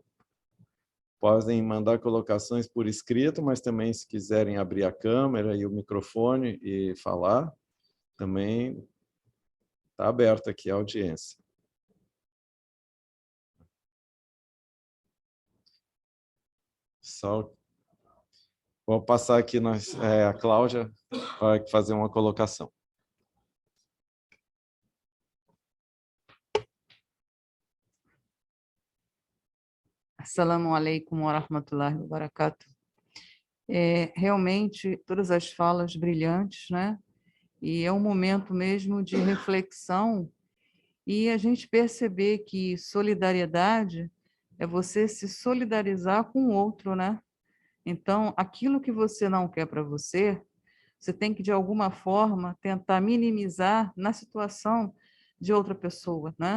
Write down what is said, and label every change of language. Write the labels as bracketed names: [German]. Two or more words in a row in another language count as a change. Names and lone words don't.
[Portuguese] Podem mandar colocações por escrito, mas também, se quiserem abrir a câmera e o microfone e falar, também está aberto aqui a audiência. Só vou passar aqui a Cláudia para fazer uma colocação. [Arabic] السلام عليكم ورحمة الله وبركاته. [Portuguese] Realmente, todas as falas brilhantes, né? E é um momento mesmo de reflexão e a gente perceber que solidariedade é você se solidarizar com o outro, né? Então, aquilo que você não quer para você, você tem que, de alguma forma, tentar minimizar na situação de outra pessoa, né?